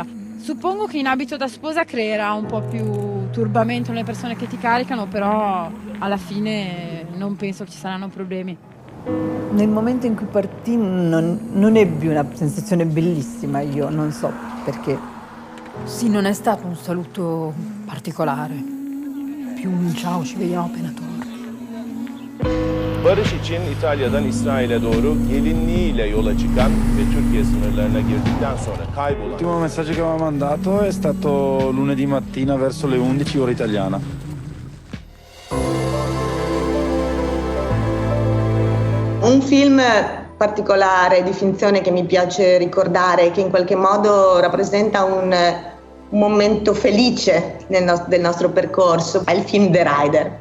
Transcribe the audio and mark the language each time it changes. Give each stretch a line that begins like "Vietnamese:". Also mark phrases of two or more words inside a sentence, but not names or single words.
Italian: Suppongo che in abito da sposa creerà un po' più turbamento nelle persone che ti caricano, però alla fine non penso che ci saranno problemi. Nel momento in cui partì non ebbi una sensazione bellissima, io non so perché. Sì, non è stato un saluto particolare, più un ciao, ci vediamo appena torni.
Turkish: Barış için İtalya'dan İsrail'e doğru gelinliğiyle yola çıkan ve Türkiye sınırlarına girdikten sonra kaybolan.
Italian: L'ultimo messaggio che aveva mandato è stato lunedì mattina verso le 11 ora italiana. Un film particolare di finzione che mi piace ricordare, che in qualche modo rappresenta un momento felice del nostro percorso, è il film The Rider.